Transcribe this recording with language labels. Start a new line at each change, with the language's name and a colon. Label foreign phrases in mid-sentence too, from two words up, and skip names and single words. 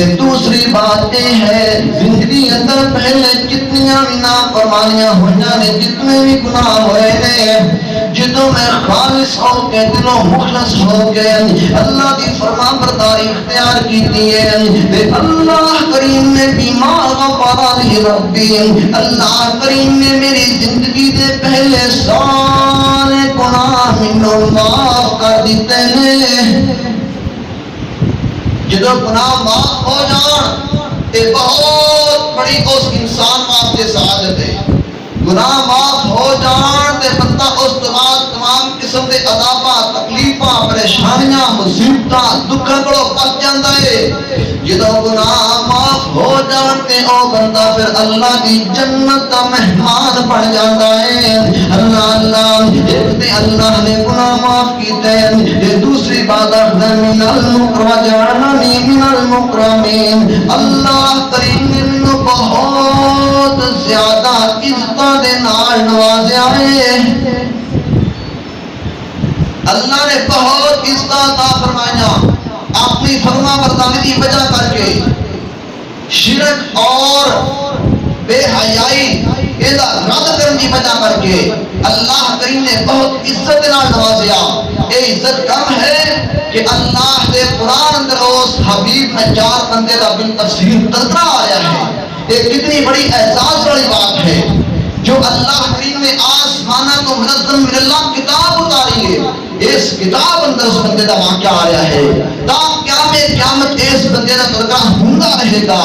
Punjabi: دوسری بات یہ ہے زندگی اندر پہلے جتنیاں بھی نافرمانیاں ہوئیاں نے، جتنے بھی گناہ ہوئے نے، جدوں میں خالص ہو کے دلوں مخلص ہو کے اللہ دی فرما برداری اختیار کیتی ہے، تے اللہ کریم نے
Arabic: بما غفر لی ربی،
Punjabi: اللہ کریم نے میری زندگی دے پہلے سارے گناہ مینوں معاف کر دیتے نے۔ جدو گناہ معاف ہو جان تے بہت بڑی اس انسان واسطے سعادت ہے۔ گناہ معاف ہو جان تے بندہ اس تو بعد تمام قسم دے عذاباں، تکلیفاں، پریشانیاں، مصیبتاں، دکھاں کو بچ جاندا ہے۔ جدو گناہ معاف ہو جان تے او بندہ پھر اللہ دی جنت دا مہمان بن جاندا ہے۔ اللہ ایک تے اللہ نے گناہ معاف کیتے تے دوسری بات
Arabic: من المکرمین، من المکرمین،
Punjabi: اللہ کریم نے مینوں بہت زیادہ عزتاں دے نال نوازیا ہے۔ اللہ نے بہت عزتاں عطا فرمائیاں اپنی فرما برداری کی وجہ کر کے۔
Urdu: شرک اور بے حیائی یہ رد کرنے کی وجہ کر کے اللہ کریم نے بہت عزت نال نوازیا۔ یہ عزت کم ہے کہ
Punjabi: اللہ دے قرآن اندر
Urdu: اس حبیب نجار بندے کا بالتفصیل تذکرہ آیا ہے۔ یہ کتنی بڑی احساس والی بات ہے جو اللہ کریم نے آسمانہ کو منظم من اللہ کتاب اتاری ہے۔ اس کتاب اندر اس بندے کا واقعہ آیا ہے، تا قیامت اس بندے کا تذکرہ ہوندا رہے گا۔